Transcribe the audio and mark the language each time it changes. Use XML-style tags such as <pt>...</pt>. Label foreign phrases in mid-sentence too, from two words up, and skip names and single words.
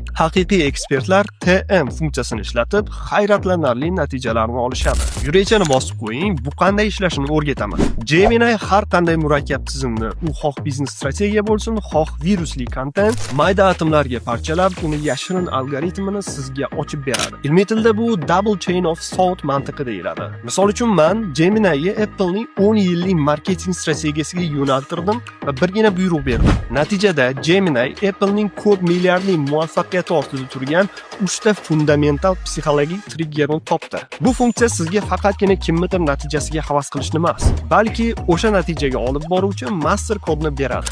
<uz>Haqiqiy ekspertlar TM funksiyasini ishlatib, hayratlanarli natijalarni olishadi. Yurechani bosib qo'ying, bu qanday ishlashini o'rgataman. Gemini har qanday murakkab tizimni, u xoh biznes strategiya bo'lsin, xoh virusli kontent, mayda atomlarga parchalab, uni yashirin algoritmini sizga ochib beradi. Ilmiy tilda bu</uz> <en>double chain of thought</en> <uz>mantiqi deyiladi. Misol uchun men Gemini'ga Apple'ning 10 yillik marketing strategiyasiga yo'naltirdim va birgina buyruq berdim. Natijada Gemini Apple'ning ko'p milliardlik muvaffaqiyati ostida turgan 3 ta fundamental psixologik triggerni topdi. Bu funksiya sizga faqatgina kimnidir natijasiga havas qilishni emas, balki o'sha natijaga olib boruvchi master kodni beradi.</uz>